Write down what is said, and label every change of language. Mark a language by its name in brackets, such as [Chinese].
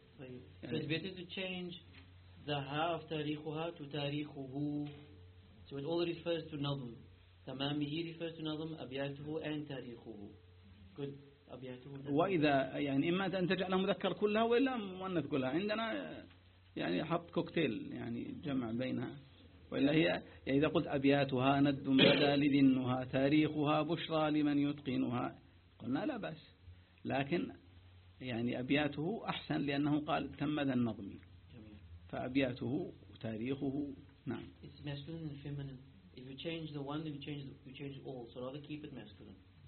[English] طيب it's better to change the half تاريخها to تاريخه so it all refers to نظم تمامه refers to نظم أبياته and تاريخه good أبياته [Arabic] وإذا يعني إما أن تجعلها مذكر كلها وإلا مؤنث كلها عندنا يعني حط كوكتيل يعني جمع بينها وإلا هي يعني إذا قلت أبياتها ند بدا لذنها تاريخها بشرى لمن يتقنها قلنا لا بأس لكن يعني أبياته أحسن لأنه قال تم ذا النظم فأبياته وتاريخه نعم [English] it's masculine and feminine if you change the one you change all so rather keep it masculine